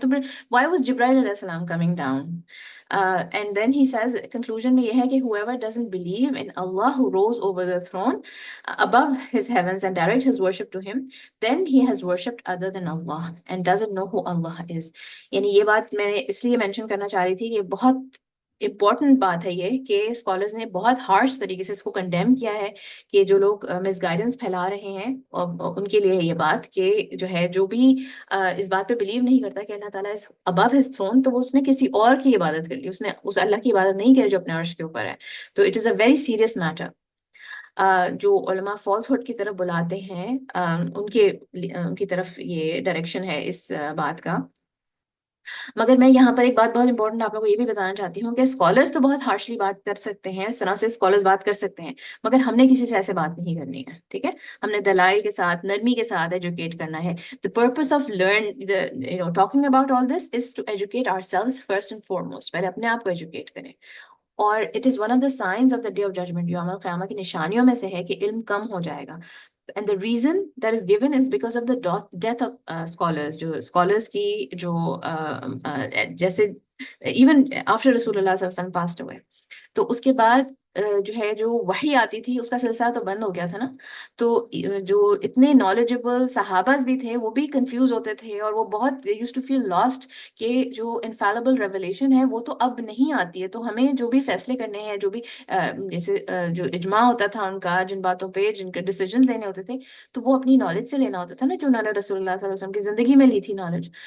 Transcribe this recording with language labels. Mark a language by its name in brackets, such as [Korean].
[English] To why was Jibreel alayhi salam coming down? And then he says, conclusion mein ye hai ki whoever doesn't believe in Allah who rose over the throne above his heavens and direct his worship to him, then he has worshipped other than Allah and doesn't know who Allah is. [Urdu] یعنی یہ بات میں اس لیے mention کرنا چاہ رہی تھی کہ بہت امپورٹنٹ بات ہے یہ کہ اسکالرز نے بہت ہارش طریقے سے اس کو کنڈیم کیا ہے کہ جو لوگ مس گائیڈنس پھیلا رہے ہیں ان کے لیے یہ بات کہ جو ہے جو بھی اس بات پہ بلیو نہیں کرتا کہ اللہ تعالیٰ از ابو ہز تھرون، تو وہ اس نے کسی اور کی عبادت کر لی، اس نے اس اللہ کی عبادت نہیں کری جو اپنے عرش کے اوپر ہے. [English] تو it is a very serious matter. [Urdu] جو علماء فالس ہوڈ کی طرف بلاتے ہیں ان کی طرف یہ ڈائریکشن ہے اس بات کا. مگر میں یہاں پر ایک بات بہت امپورٹنٹ آپ لوگوں کو یہ بھی بتانا چاہتی ہوں کہ اسکالرس تو بہت ہارشلی بات کر سکتے ہیں، اس طرح سے اسکالرس بات کر سکتے ہیں، مگر ہم نے کسی سے ایسے بات نہیں کرنی ہے، ٹھیک ہے؟ ہم نے دلائل کے ساتھ، نرمی کے ساتھ ایجوکیٹ کرنا ہے. [English] The purpose of talking about all this is to educate ourselves first and foremost. [Urdu] پہلے اپنے آپ کو ایجوکیٹ کریں. اور it is one of the science of the day of judgment, یوم القیامہ کی نشانیوں میں سے ہے کہ علم کم ہو جائے گا. [English] And the reason that is given is because of the death of scholars. [Urdu] جو scholars کی جو جیسے even after رسول اللہ صلی اللہ علیہ وسلم passed away، تو اس کے بعد جو ہے جو وحی آتی تھی اس کا سلسلہ تو بند ہو گیا تھا نا. تو جو اتنے نالجبل صحابہز بھی تھے وہ بھی کنفیوز ہوتے تھے اور وہ بہت یوز ٹو فیل لاسٹ کہ جو انفیلیبل ریولیشن ہے وہ تو اب نہیں آتی ہے، تو ہمیں جو بھی فیصلے کرنے ہیں، جو بھی جیسے جو اجماع ہوتا تھا ان کا، جن باتوں پہ جن کے ڈیسیجن لینے ہوتے تھے، تو وہ اپنی نالج سے لینا ہوتا تھا نا، جو انہوں نے رسول اللہ صلی اللہ علیہ وسلم کی زندگی میں لی تھی نالج.